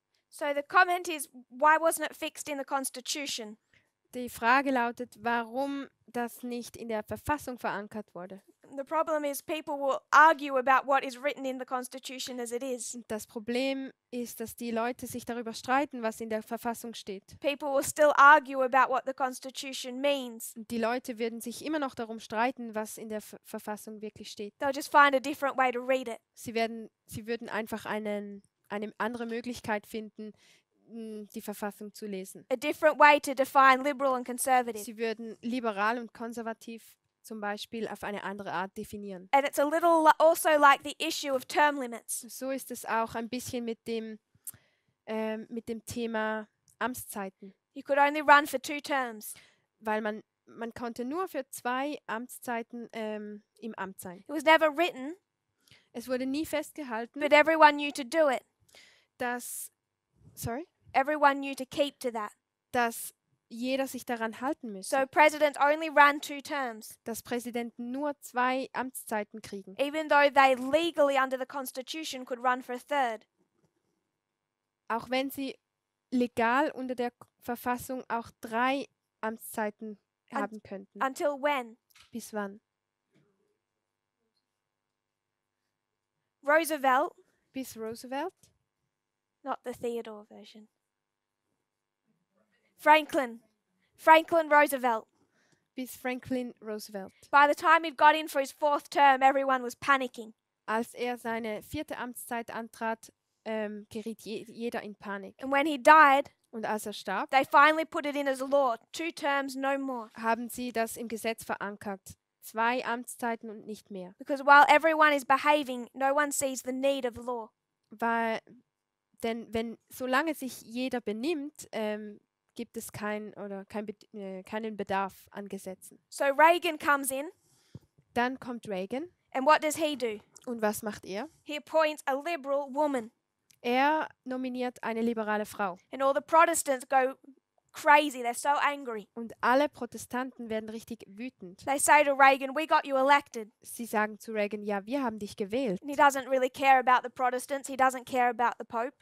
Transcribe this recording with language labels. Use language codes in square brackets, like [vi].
[en] So the comment is, why wasn't it fixed in the Constitution? [de] Die Frage lautet, warum das nicht in der Verfassung verankert wurde. [en] The problem is people will argue about what is written in the Constitution as it is. [de] Und das Problem ist, dass die Leute sich darüber streiten, was in der Verfassung steht. [en] People will still argue about what the Constitution means. [de] Und die Leute würden sich immer noch darum streiten, was in der Verfassung wirklich steht. [en] They'll just find a different way to read it. [de] Sie würden einfach eine andere Möglichkeit finden, die Verfassung zu lesen. [en] A different way to define liberal and conservative. [de] Sie würden liberal und konservativ zum Beispiel auf eine andere Art definieren. [en] And it's a little also like the issue of term limits. [de] So ist es auch ein bisschen mit dem Thema Amtszeiten, [en] You could only run for 2 terms. [de] weil man konnte nur für 2 Amtszeiten im Amt sein. [en] It was never written, [de] Es wurde nie festgehalten, [en] but everyone knew to do it. [de] dass [en] Everyone knew to keep to that. [de] jeder sich daran halten müsse, [en] So presidents only ran 2 terms, [de] dass Präsidenten nur 2 Amtszeiten kriegen, [en] even though they legally under the Constitution could run for a 3rd. [de] auch wenn sie legal unter der Verfassung auch 3 Amtszeiten haben könnten. [en] Until when? [de] Bis wann? [en] Roosevelt, [de] Bis Roosevelt? [en] not the Theodore version. [de] Franklin Roosevelt. Bis Franklin Roosevelt. [en] By the time he'd got in for his 4th term, everyone was panicking. [de] Als er seine 4. Amtszeit antrat, geriet jeder in Panik. [en] And when he died, [de] Und als er starb, [en] they finally put it in as a law, 2 terms, no more. [de] haben sie das im Gesetz verankert. 2 Amtszeiten und nicht mehr. [en] Because while everyone is behaving, no one sees the need of law. [de] Denn solange sich jeder benimmt, gibt es keinen Bedarf an Gesetzen. [en] So Reagan comes in, [de] Dann kommt Reagan. [en] and what does he do? [de] Und was macht er? [en] He appoints a liberal woman. [de] Er nominiert eine liberale Frau. [en] And all the Protestants go crazy. They're so angry. [de] Und alle Protestanten werden richtig wütend. [en] They say to Reagan, we got you elected. [de] Sie sagen zu Reagan, ja, wir haben dich gewählt. [en] And he doesn't really care about the Protestants. He doesn't care about the Pope.